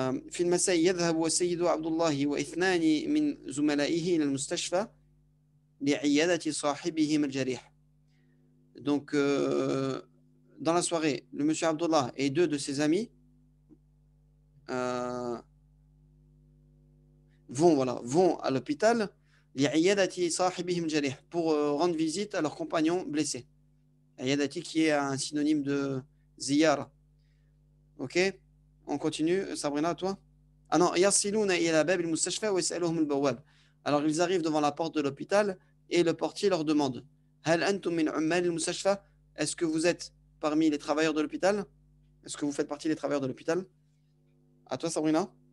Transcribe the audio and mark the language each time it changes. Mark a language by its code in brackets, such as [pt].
[ar] في المساء يذهب السيد عبد الله واثنان من زملائه إلى المستشفى لعيادة صاحبهم الجريح. [fr] Donc, dans la soirée, le monsieur Abdullah et deux de ses amis vont à l'hôpital [ar] لعيادة صاحبهم الجريح [fr] pour rendre visite à leur compagnon blessé. عيادة qui est un synonyme de ziyara. Ok? On continue. Sabrina, toi? Ah non, [ar] يصلون إلى باب المستشفى ويسألهم البواب. [fr] Alors, ils arrivent devant la porte de l'hôpital et le portier leur demande [ar] هل أنتم من عمال المستشفى? [fr] Est-ce que vous êtes parmi les travailleurs de l'hôpital? Est-ce que vous faites partie des travailleurs de l'hôpital? À toi, Sabrina?